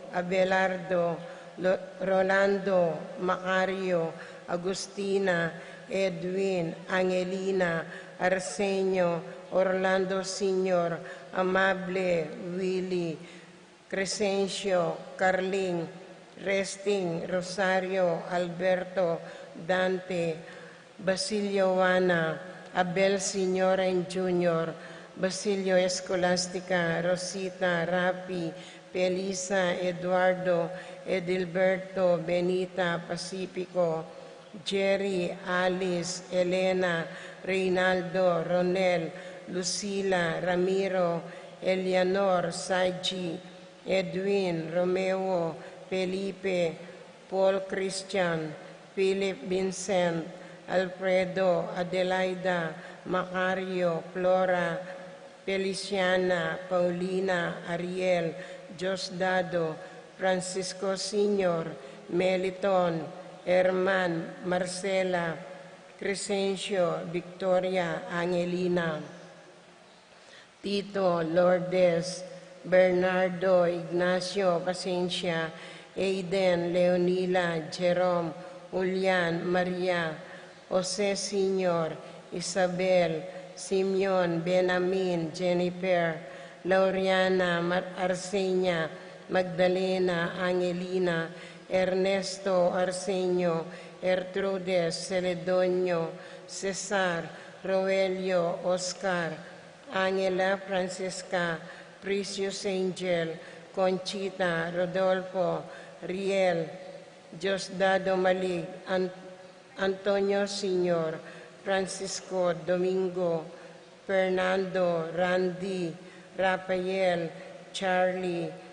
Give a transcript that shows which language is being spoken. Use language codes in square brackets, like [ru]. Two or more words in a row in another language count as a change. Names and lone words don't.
[en] Abelardo, Rolando, Macario, Agustina, Edwin, Angelina, Arsenio, Orlando Sr., Amable, Willie, Crescencio, Carling, Resting, Rosario, Alberto, Dante, Basilio Juana, Abel Sr. and Jr., Basilio Escolastica, Rosita, Rapi, Felisa, Eduardo, Edilberto, Benita, Pacifico, Jerry, Alice, Elena, Reynaldo, Ronel, Lucila, Ramiro, Eleanor, Saji, Edwin, Romeo, Felipe, Paul Christian, Philip Vincent, Alfredo, Adelaida, Macario, Flora, Feliciana, Paulina, Ariel, Josdado, Francisco Sr., Meliton, Herman, Marcela, Crescencio, Victoria, Angelina, Tito, Lourdes, Bernardo, Ignacio, Paciencia, Aiden, Leonila, Jerome, Julian, Maria, Jose Sr., Isabel, Simeon, Benamin, Jennifer, Lauriana, Arsenia, Magdalena, Angelina, Ernesto, Arsenio, Ertrudes, Celedonio, Cesar, Roelio, Oscar, Angela, Francesca, Precious Angel, Conchita, Rodolfo, Riel, Diosdado Malig, Antonio Sr., Francisco, Domingo, Fernando, Randy, Rafael, Charlie,